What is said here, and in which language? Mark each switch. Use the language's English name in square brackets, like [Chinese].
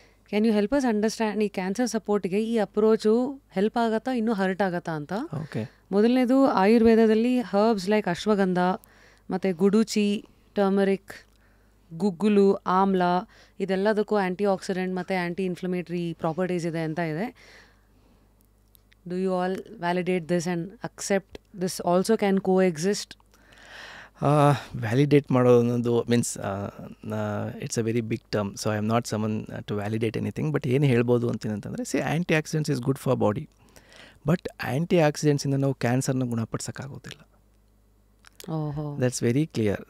[English] can you help us understand [Kannada] ಈ cancer ಸಪೋರ್ಟ್ಗೆ ಈ approach help ಆಗತ್ತಾ, ಇನ್ನೂ ಹರ್ಟ್ ಆಗತ್ತಾ ಅಂತ? ಓಕೆ. ಮೊದಲನೇದು ಆಯುರ್ವೇದದಲ್ಲಿ ಹರ್ಬ್ಸ್ ಲೈಕ್ ಅಶ್ವಗಂಧ ಮತ್ತು ಗುಡುಚಿ, ಟರ್ಮರಿಕ್, ಗುಗ್ಗುಲು, ಆಮ್ಲ, ಇದೆಲ್ಲದಕ್ಕೂ ಆ್ಯಂಟಿ ಆಕ್ಸಿಡೆಂಟ್ ಮತ್ತು ಆ್ಯಂಟಿ ಇನ್ಫ್ಲಮೇಟ್ರಿ ಪ್ರಾಪರ್ಟೀಸ್ ಇದೆ ಅಂತ ಇದೆ. [English] Do you all validate this and accept this also can coexist? [Kannada] Validate ಮಾಡೋದು ಅನ್ನೋದು [English] Means it's a very big term. So I am not someone to validate anything. [Kannada] But ಏನು ಹೇಳ್ಬೋದು ಅಂತಂದರೆ, [English] antioxidants is good for body, [Kannada] but ಆ್ಯಂಟಿ ಆಕ್ಸಿಡೆಂಟ್ಸಿಂದ ನಾವು ಕ್ಯಾನ್ಸರ್ನ ಗುಣಪಡಿಸೋಕ್ಕಾಗೋದಿಲ್ಲ. [English] That's very clear.